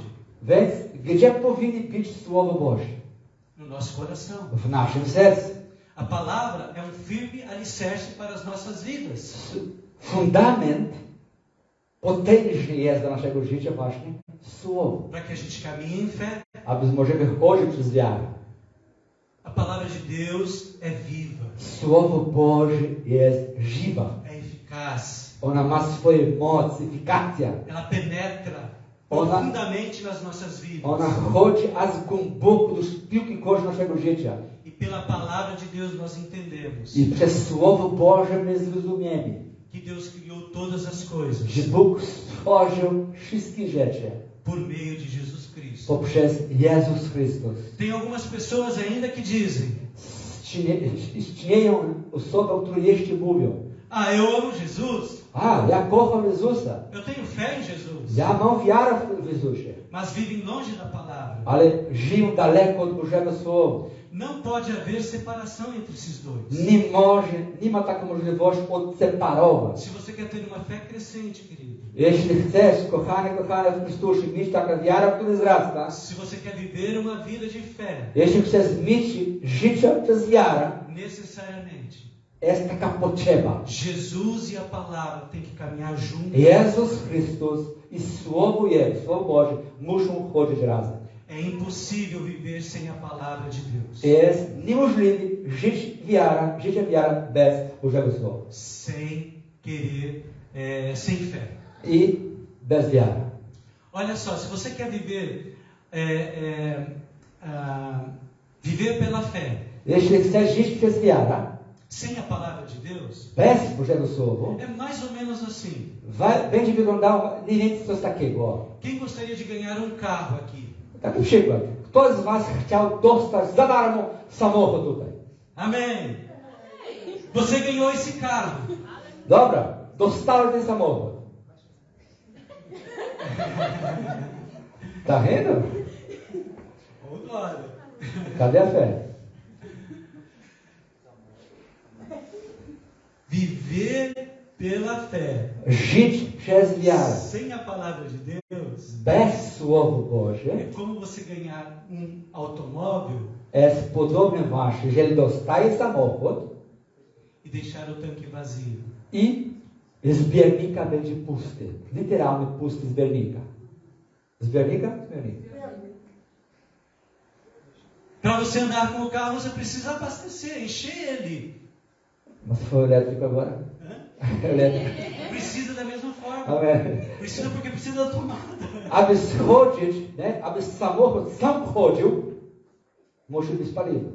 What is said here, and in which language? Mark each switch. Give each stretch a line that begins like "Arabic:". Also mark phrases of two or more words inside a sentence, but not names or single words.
Polish: Więc gdzie powinno być Słowo Boże?
Portuguese: No nosso coração.
Polish: W naszym sercu.
Portuguese: A palavra é firme alicerce para as nossas vidas.
Polish: Fundament potężny jest dla naszego życia właśnie Słowo.
Portuguese: Para que a gente caminhe em fé.
Polish: Aby możemy chodzić przez wiarę.
Portuguese: A palavra de Deus é viva.
Polish: Słowo Boże jest żywa.
Portuguese: É eficaz.
Polish: Ona ma swoją moc, efikację.
Portuguese: Ela penetra profundamente nas nossas vidas.
Polish: Ona chodzi aż głęboko do szpilki kości naszego życia.
Portuguese: E pela palavra de Deus nós entendemos
Polish: I przez Słowo Boże my zrozumiemy,
Portuguese: que Deus criou todas as coisas
Polish: że Bóg stworzył wszystkie rzeczy
Portuguese: por meio de Jesus Cristo.
Polish: poprzez Jezus Chrystus.
Portuguese: Tem algumas pessoas ainda que dizem:
Polish: Istnieją osoby, które jeszcze mówią:
Portuguese: ah, eu amo Jesus,
Polish: ja kocham Jezusa,
Portuguese: eu tenho fé em Jesus,
Polish: ja mam wiarę w Jezusie,
Portuguese: mas vivem longe da palavra.
Polish: ale żyją daleko od Bożego Słowa.
Portuguese: Não pode haver separação entre esses dois.
Polish: Nie ma takiej możliwości odseparować.
Portuguese: Se você quer ter uma fé crescente, querido,
Polish: Jeśli chcesz, kochany w Chrystusie, mieć taką wiarę, która wzrasta,
Portuguese: se você quer viver uma vida de fé,
Polish: jeśli chcesz mieć życie przez wiarę,
Portuguese: necessariamente,
Polish: jest taka potrzeba.
Portuguese: Jesus e a palavra têm que caminhar juntos.
Polish: Jezus Chrystus i Słowo Jego, Słowo Boże, muszą chodzić razem.
Portuguese: É impossível viver sem a palavra de Deus.
Polish: Jest niemożliwe życie wiara bez Bożego Słowa.
Portuguese: Sem querer, sem fé.
Polish: I bez wiary.
Portuguese: Olha só, se você quer viver, viver pela fé,
Polish: Jeśli chcesz żyć przez wiarę,
Portuguese: sem a palavra de Deus,
Polish: bez Bożego Słowa,
Portuguese: é mais ou menos assim.
Polish: będzie wyglądało mniej więcej coś takiego.
Portuguese: Quem gostaria de ganhar um carro aqui?
Polish: Taki przykład. Kto z was chciał dostać za darmo samochód tutaj?
Portuguese: Amém. Você ganhou esse carro.
Polish: Dobra, dostałem ten samochód.
Portuguese: Tá vendo? Oh, glória. Cadê a fé? Viver pela fé.
Polish: Żyć przez wiarę.
Portuguese: Sem a palavra de Deus,
Polish: Bez Słowa
Portuguese: é
Polish: Boże
Portuguese: como você ganhar automóvel
Polish: jest podobne właśnie, jeżeli dostaje samochód
Portuguese: e deixar o tanque vazio.
Polish: i zbiornika będzie pusty. Literalnie pusty zbiornika. Zbiornika? Zbiornika.
Portuguese: Para você andar com o carro, você precisa abastecer, encher ele. Mas foi elétrico agora? Hã? Elétrico. Precisa da mesma forma. Amen. Precisa porque precisa da tomada.
Polish: Aby schodzić, nie? Aby samochód sam chodził, musi być paliwo.